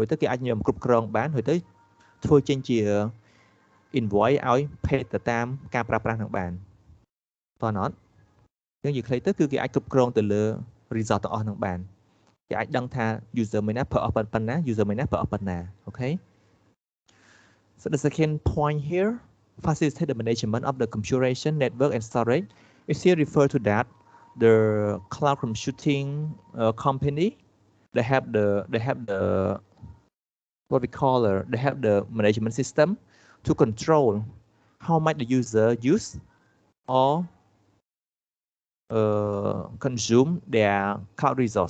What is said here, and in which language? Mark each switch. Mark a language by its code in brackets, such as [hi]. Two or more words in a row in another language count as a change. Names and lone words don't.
[km] ទៅគេអាចញោមគ្រប់គ្រងបានហើយទៅធ្វើចេញជា invoice ឲ្យ pay ទៅតាមការប្រើប្រាស់ហ្នឹងបានតើអត់យើងនិយាយខ្លីទៅគឺគេអាចគ្រប់គ្រងទៅលើ result ទាំងអស់ហ្នឹងបានគេអាចដឹងថា user មួយណាប្រើអស់ប៉ុណ្ណា user មួយណាប្រើអស់ប៉ុណ្ណាអូខេ [en] So the second point here, facilitate the management of the computation network and storage. Is here refer to that the cloud computing company they have the what we call they have the management system to control how much the user use or consume their cloud resource.